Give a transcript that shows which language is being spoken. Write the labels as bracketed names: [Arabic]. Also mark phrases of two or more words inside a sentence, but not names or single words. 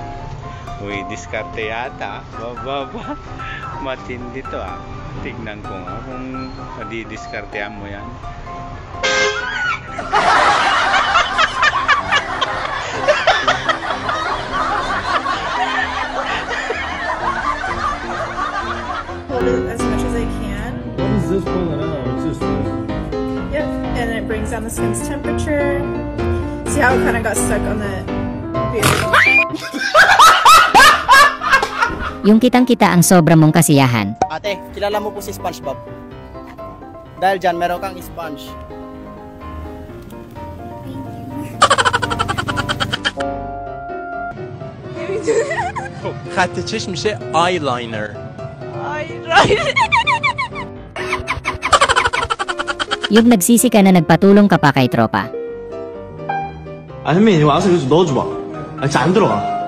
[Filipino] Uy, diskarte yata. Bababa. Matindi to ah. Tignan ko nga kung madidiskartehan mo yan. [English] Hold it as much as I can. What does this pull it out? It's just this. Yep, and it brings down the skin's temperature. See how it kind of got stuck on the beard? [Filipino] Yung kitang-kita ang sobra mong kasiyahan. Ate, kilala mo po si SpongeBob? Dahil dyan, meron kang sponge. [Persian] خط چشم میشه آیلاینر. [Filipino] Yung nagsisi ka na nagpatulong ka pa kay tropa. [Korean] 아 현민이 와서 이거 좀 넣어줘봐. 아 진짜 안 들어가.